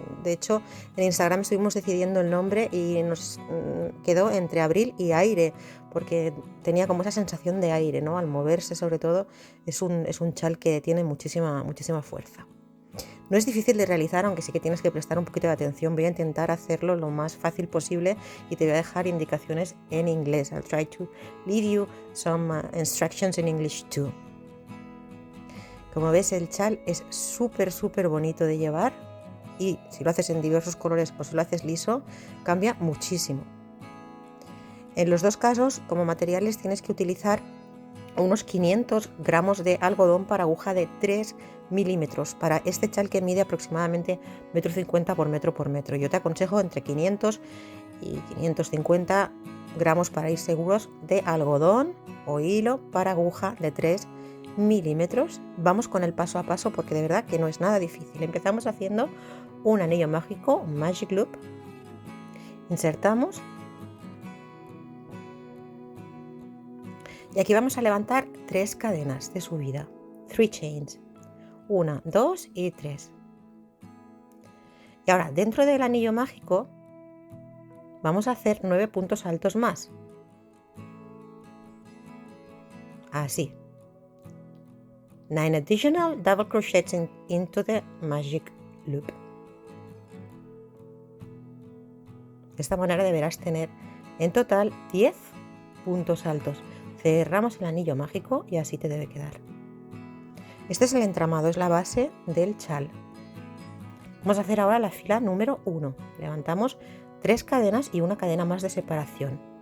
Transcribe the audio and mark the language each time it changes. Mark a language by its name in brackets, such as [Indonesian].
[Spanish] De hecho, en Instagram estuvimos decidiendo el nombre y nos quedó entre Abril y Aire, porque tenía como esa sensación de aire, ¿no? Al moverse, sobre todo, es un chal que tiene muchísima fuerza. No es difícil de realizar, aunque sí que tienes que prestar un poquito de atención. Voy a intentar hacerlo lo más fácil posible y te voy a dejar indicaciones en inglés. [English] I'll try to leave you some instructions in English too. [Spanish] Como ves, el chal es súper bonito de llevar y si lo haces en diversos colores o si lo haces liso, cambia muchísimo. En los dos casos, como materiales, tienes que utilizar unos 500 gramos de algodón para aguja de 3 milímetros para este chal que mide aproximadamente 1,50 m por metro. Yo te aconsejo entre 500 y 550 gramos para ir seguros de algodón o hilo para aguja de 3 milímetros. Vamos con el paso a paso porque de verdad que no es nada difícil. Empezamos haciendo un anillo mágico, un magic loop. Insertamos. Y aquí vamos a levantar 3 cadenas de subida, [English] 3 chains, 1, [Spanish] 2 y 3. Y ahora dentro del anillo mágico vamos a hacer 9 puntos altos más, así. [English] 9 additional double crochets into the magic loop. [Spanish] De esta manera deberás tener en total 10 puntos altos. Cerramos el anillo mágico y así te debe quedar. Este es el entramado, es la base del chal. Vamos a hacer ahora la fila número 1. Levantamos 3 cadenas y una cadena más de separación.